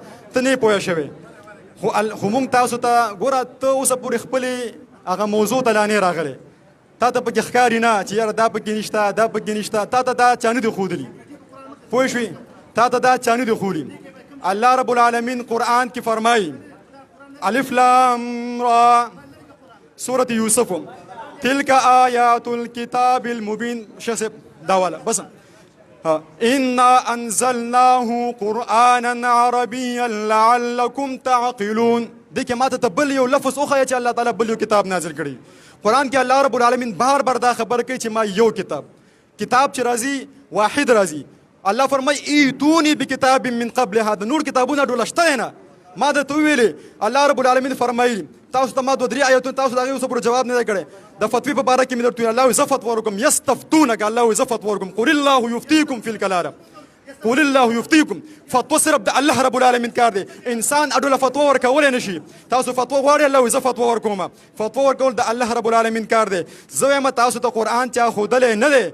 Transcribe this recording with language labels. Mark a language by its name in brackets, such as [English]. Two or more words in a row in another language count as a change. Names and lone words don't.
[Pashto] ته نه یې پوه شوې خو موږ تاسو ته ګوره ته اوسه پورې خپلې هغه موضوع ته لا نه راغلی تا ته پکې ښکاري نه چې یاره دا پکې نشته دا پکې نشته تا ته دا چا نه دي ښودلي پوه شوې تا ته دا چا نه دي ښودلي [Arabic] الله رب العالمین [Pashto] قرآن کې فرمایي [Arabic] الف لام را سورة یوسف تلك آیات الكتاب المبین [Pashto] شسب دا والا بس [Arabic] إنا أنزلناه قرآنا عربيا لعلكم تعقلون [Pashto] دې کې ماته ته بل یو لفظ وښیه چې [Arabic] الله تعالی [Pashto] بل یو کتاب نازل کړي قرآن کې [Arabic] الله رب العالمین [Pashto] بار دا خبر کوي چې ما یو کتاب چې راځي واحد راځي الله فرمایي [Arabic] ایتونی بکتاب من قبل هذا [Pashto] نور کتابونه ډول شته نه ما درته وویلې [Arabic] الله رب العالمین [Pashto] فرمایي تاسو ته ما 2-3 آیتونه تاسو د هغې اوسه پورې جواب نه دی کړی د فتوی په باره کې مې درته ویل الله زه فتوا ورکوم یستفتونک الله زه فتوا ورکوم [Arabic] قل الله یفتیکم فی الکلاله قل الله یفتیکم [Pashto] فتوا صرف د [Arabic] الله رب العالمین [Pashto] کار دی انسان اډوله فتوا ورکولی نه شي تاسو فتوا غواړئ الله زه فتوا ورکوم فتوا ورکول د [Arabic] الله رب العالمین [Pashto] کار دی زه وایم تاسو ته قرآن چا ښودلی نه دی